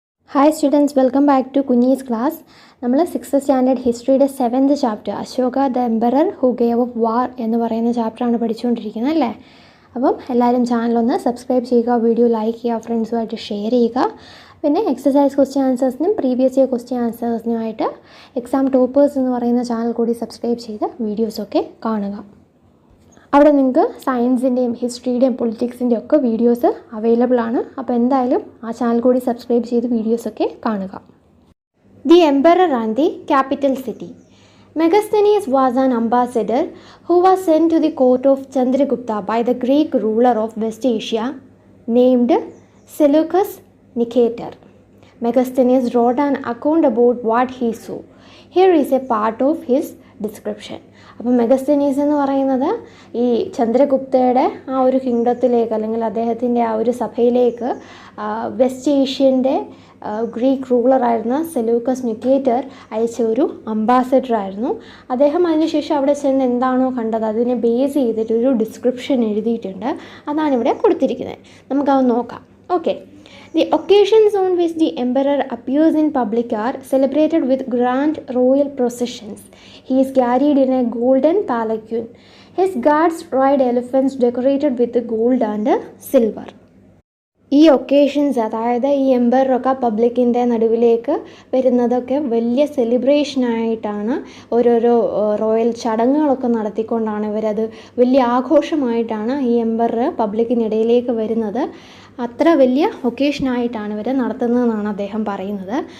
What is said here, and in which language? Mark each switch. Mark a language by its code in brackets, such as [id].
[en] Hi students, welcome back to Kunyi's class. [ml] നമ്മൾ 6th standard ഹിസ്റ്ററിയുടെ 7th chapter [en] Ashoka the emperor who gave up war [ml] എന്ന് പറയുന്ന ചാപ്റ്ററാണ് പഠിച്ചുകൊണ്ടിരിക്കുന്നത് അല്ലേ. അപ്പം എല്ലാവരും ചാനലൊന്ന് സബ്സ്ക്രൈബ് ചെയ്യുക, വീഡിയോ ലൈക്ക് ചെയ്യുക, ഫ്രണ്ട്സുമായിട്ട് ഷെയർ ചെയ്യുക. പിന്നെ exercise question ആൻസേഴ്സിനും previous year question ആൻസേഴ്സിനുമായിട്ട് exam toppers എന്ന് പറയുന്ന ചാനൽ കൂടി സബ്സ്ക്രൈബ് ചെയ്ത് വീഡിയോസൊക്കെ കാണുക. അവിടെ നിങ്ങൾക്ക് സയൻസിൻ്റെയും ഹിസ്റ്ററിയുടെയും പൊളിറ്റിക്സിൻ്റെയും ഒക്കെ വീഡിയോസ് അവൈലബിൾ ആണ്. അപ്പോൾ എന്തായാലും ആ ചാനൽ കൂടി സബ്സ്ക്രൈബ് ചെയ്ത് വീഡിയോസൊക്കെ കാണുക. [en] The emperor and the capital city. Megasthenes was an ambassador who was sent to the court of Chandragupta by the Greek ruler of West Asia named Seleucus Nicator. Megasthenes wrote an account about what he saw. Here is a part of his description. [ml] അപ്പം Megasthenes എന്ന് പറയുന്നത് ഈ ചന്ദ്രഗുപ്തയുടെ ആ ഒരു കിങ്ഡത്തിലേക്ക് അല്ലെങ്കിൽ അദ്ദേഹത്തിൻ്റെ ആ ഒരു സഭയിലേക്ക് വെസ്റ്റ് ഏഷ്യൻ്റെ ഗ്രീക്ക് റൂളറായിരുന്ന സെലൂക്കസ് നിക്കേറ്റർ അയച്ച ഒരു അംബാസഡറായിരുന്നു. അദ്ദേഹം അതിനുശേഷം അവിടെ ചെന്ന് എന്താണോ കണ്ടത് അതിനെ ബേസ് ചെയ്തിട്ടൊരു ഡിസ്ക്രിപ്ഷൻ എഴുതിയിട്ടുണ്ട്. അതാണ് ഇവിടെ കൊടുത്തിരിക്കുന്നത്. നമുക്കത് നോക്കാം. Okay. [en] The occasions on which the emperor appears in public are celebrated with grand royal processions. He is carried in a golden palanquin. His guards ride elephants decorated with gold and silver. [ml] ഈ occasions, അതായത് ഈ എംപററൊക്കെ പബ്ലിക്കിൻ്റെ നടുവിലേക്ക് വരുന്നതൊക്കെ വലിയ സെലിബ്രേഷനായിട്ടാണ്, ഓരോരോ royal ചടങ്ങുകളൊക്കെ നടത്തിക്കൊണ്ടാണ് ഇവരത് വലിയ ആഘോഷമായിട്ടാണ് ഈ emperor പബ്ലിക്കിനിടയിലേക്ക് വരുന്നത്. അത്ര വലിയ ഒക്കേഷനായിട്ടാണ് ഇവർ നടത്തുന്നതെന്നാണ് അദ്ദേഹം പറയുന്നത്.